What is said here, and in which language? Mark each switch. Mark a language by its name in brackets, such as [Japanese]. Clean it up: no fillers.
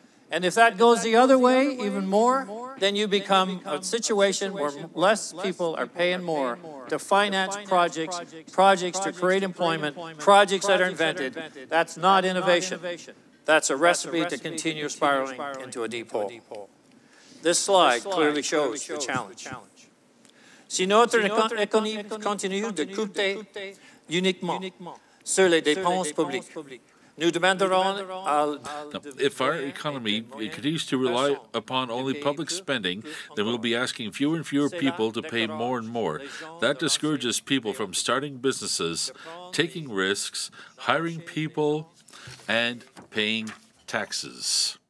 [English] And if that goes the other way even more, then you become a situation where less people are paying more to finance projects to create employment, projects that are invented. That's not innovation. That's a recipe to continue spiraling into a deep hole. This slide clearly shows the challenge. [French] Si notre économie continue de coûter uniquement sur les dépenses publiques, [English] Now, if our economy continues to rely upon only public spending, then we'll be asking fewer and fewer people to pay more and more. That discourages people from starting businesses, taking risks, hiring people, and paying taxes.